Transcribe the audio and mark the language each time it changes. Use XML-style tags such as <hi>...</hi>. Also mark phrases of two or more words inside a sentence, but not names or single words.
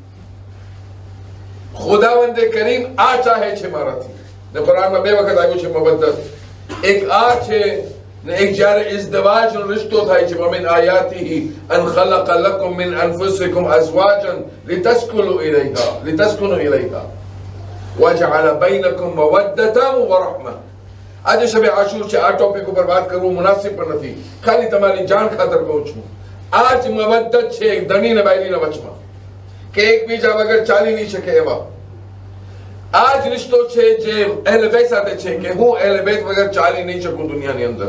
<gu>ખુદાવંદે કરીમ આ ચાહે છે મારાથી. ને કુરાનમાં 2 વખત આવ્યું છે મવદ્દત. એક આ છે ને એક જ્યારે ઇઝદવાજનો રિશ્તો થાય છે.</gu> <ar>ومن آياته أن خلق لكم من أنفسكم أزواجا لتسكنوا إليها وجعل بينكم مودة ورحمة.</ar> <gu>આજે શબે આશુર છે. આ ટોપિક ઉપર વાત કરવું મુનાસિબ પણ નથી, ખાલી તમારી જાણ ખાતર કહું છું. આ જ મવદ્દત છે એક ધણી ને બાયલીના વચમાં કે એકબીજા વગર ચાલી નહીં શકે એવા. આ જ રિશ્તો છે જે અહેલે બેત સાથે છે કે હું અહેલે બેત વગર ચાલી નહીં શકું દુનિયાની અંદર.</gu>